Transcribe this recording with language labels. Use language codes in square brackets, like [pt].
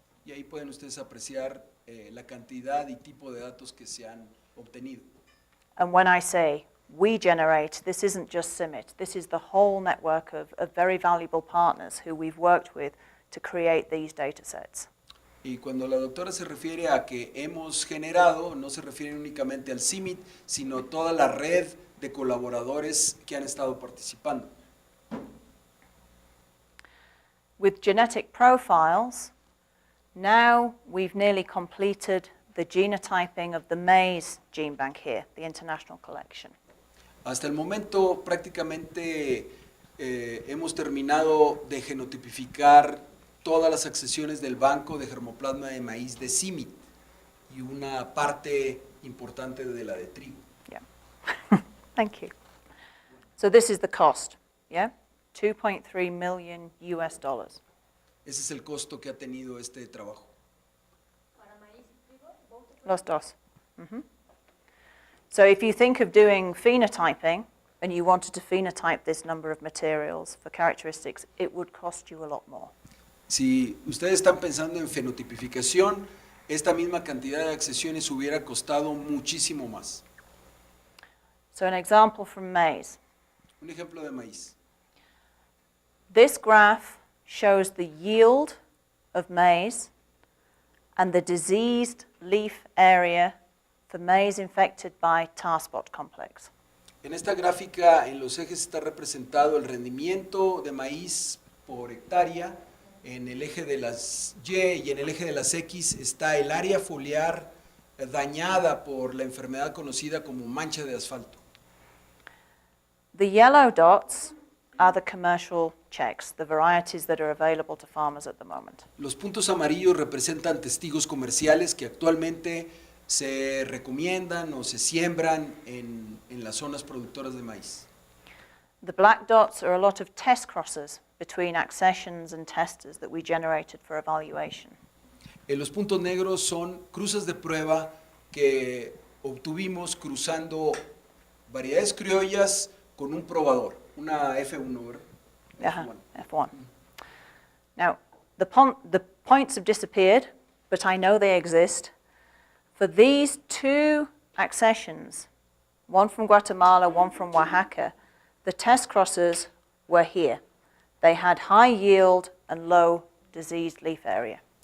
[es] Y ahí pueden ustedes apreciar la cantidad y tipo de datos que se han obtenido. [en] And when I say we generate, this isn't just CIMMYT, this is the whole network of very valuable partners who we've worked with to create these data sets. [es] Y cuando la doctora se refiere a que hemos generado, no se refiere únicamente al CIMMYT, sino toda la red de colaboradores que han estado participando. [en] With genetic profiles, now we've nearly completed the genotyping of the Maíz gene bank here, the international collection. [es] Hasta el momento prácticamente hemos terminado de genotipificar todas las accesiones del banco de germoplasma de maíz de CIMMYT y una parte importante de la de trigo. [en] Yeah. Thank you. So this is the cost, yeah? $2.3 million US. [es] Ese es el costo que ha tenido este trabajo. Los dos. Mm-hmm. [en] So if you think of doing phenotyping and you wanted to phenotype this number of materials for characteristics, it would cost you a lot more. [es] Si ustedes están pensando en fenotipificación, esta misma cantidad de accesiones hubiera costado muchísimo más. [en] So an example from maize. [es] Un ejemplo de maíz. [en] This graph shows the yield of maize and the diseased leaf area for maize infected by tar spot complex. [es] En esta gráfica, en los ejes está representado el rendimiento de maíz por hectárea. En el eje de las Y y en el eje de las X está el área foliar dañada por la enfermedad conocida como mancha de asfalto. [en] The yellow dots are the commercial checks, the varieties that are available to farmers at the moment. [es] Los puntos amarillos representan testigos comerciales que actualmente se recomiendan o se siembran en las zonas productoras de maíz. [en] The black dots are a lot of test crosses between accessions and testers that we generated for evaluation. [es] Los puntos negros son cruces de prueba que obtuvimos cruzando variedades criollas con un probador, una F1, ¿verdad? F1. [en] Now, the points have disappeared, but I know they exist. For these two accessions, one from Guatemala, one from Oaxaca, the test crosses were here. They had high yield and low diseased leaf area.